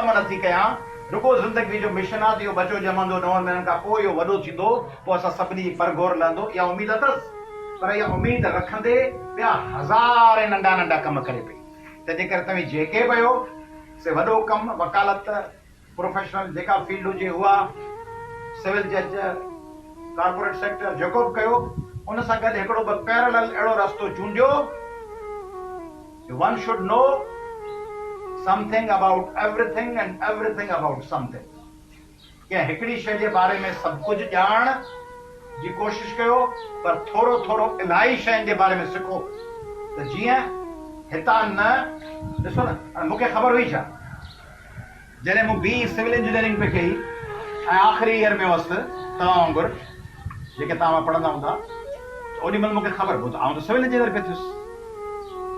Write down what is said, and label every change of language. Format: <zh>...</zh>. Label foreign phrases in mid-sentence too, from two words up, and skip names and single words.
<sd>कम नथी कयां रुगो ज़िंदगी जो मिशन आहे त इहो बच्चो ॼमंदो 9 महीननि खां पोइ इहो वॾो थींदो पोइ असां सभिनी जी परगोर लहंदो इहा उमेद अथसि पर इहा उमेद रखंदे ॿिया हज़ार नंढा नंढा कम करे पई तंहिंजे करे तव्हां जेके बि आहियो से वॾो कमु वकालत प्रोफेशनल जेका फील्ड हुजे उहा</sd> <en>civil judge corporate sector</en> <sd>जेको बि कयो उन सां गॾु हिकिड़ो ॿ पैरेलल अहिड़ो रस्तो चूंडियो</sd> <en>one should know something about everything and everything about something</en> <sd>के हिकिड़ी शइ जे बारे में सभु कुझु ॼाण जी कोशिशि कयो पर थोरो थोरो इलाही शयुनि जे बारे में सिखो त जीअं हितां न ॾिसो न मूंखे ख़बर हुई छा जॾहिं मूं बी</sd> <en>civil engineering</en> <sd>पे कई ऐं आख़िरी ईयर में हुअसि तव्हां वांगुरु जेके तव्हां पढ़ंदा हूंदा ओॾी महिल मूंखे ख़बर पई त आउं त</sd> <en>civil engineer</en> <sd>पे थियुसि मुंहिंजी</sd>